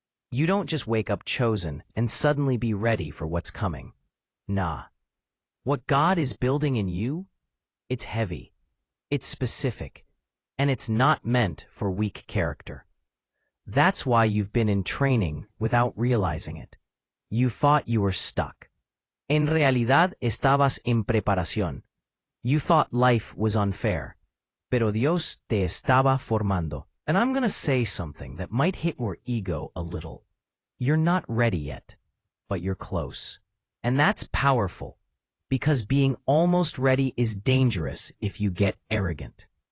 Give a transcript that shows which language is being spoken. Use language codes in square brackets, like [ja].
[en] You don't just wake up chosen and suddenly be ready for what's coming. Nah. What God is building in you, it's heavy, it's specific, and it's not meant for weak character. That's why you've been in training without realizing it. You thought you were stuck. [es] En realidad estabas en preparación. [en] You thought life was unfair, [es] pero Dios te estaba formando. [en] And I'm gonna say something that might hit your ego a little. You're not ready yet, but you're close. And that's powerful, because being almost ready is dangerous if you get arrogant.